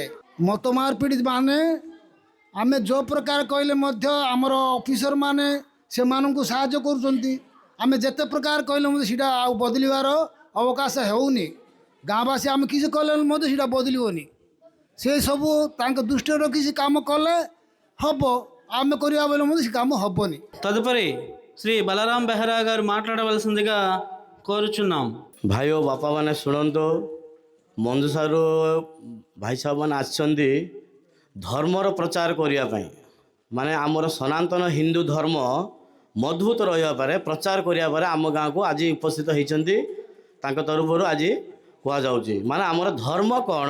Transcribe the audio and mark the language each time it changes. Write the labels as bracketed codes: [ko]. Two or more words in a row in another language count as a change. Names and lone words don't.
[or] ମତ ମାରପିଟ ମାନେ ଆମେ ଯେଉଁ ପ୍ରକାର କହିଲେ ମଧ୍ୟ ଆମର ଅଫିସର ମାନେ ସେମାନଙ୍କୁ ସାହାଯ୍ୟ କରୁଛନ୍ତି। ଆମେ ଯେତେ ପ୍ରକାର କହିଲେ ମଧ୍ୟ ସେଇଟା ଆଉ ବଦଳିବାର ଅବକାଶ ହେଉନି। ଗାଁବାସୀ ଆମେ କିଛି କଲେ ମଧ୍ୟ ସେଇଟା ବଦଳିବନି। ସେସବୁ ତାଙ୍କ ଦୃଷ୍ଟିରେ ରଖି ସେ କାମ କଲେ ହେବ, ଆମେ କରିବା ବୋଲେ ମଧ୍ୟ ସେ କାମ ହେବନି। [te] తదుపరి శ్రీ బలరాం బెహరా గారు మాట్లాడవలసిందిగా కోరుచున్నాం. [or] ଭାଇ ଓ ବାପାମାନେ ଶୁଣନ୍ତୁ, ମଞ୍ଜୁସାରୁ ଭାଇ ସାହେବମାନେ ଆସିଛନ୍ତି ଧର୍ମର ପ୍ରଚାର କରିବା ପାଇଁ। ମାନେ ଆମର ସନାତନ ହିନ୍ଦୁ ଧର୍ମ ମଜବୁତ ରହିବା ପରେ ପ୍ରଚାର କରିବା ପରେ ଆମ ଗାଁକୁ ଆଜି ଉପସ୍ଥିତ ହେଇଛନ୍ତି। ତାଙ୍କ ତରଫରୁ ଆଜି କୁହାଯାଉଛି ମାନେ ଆମର ଧର୍ମ କ'ଣ?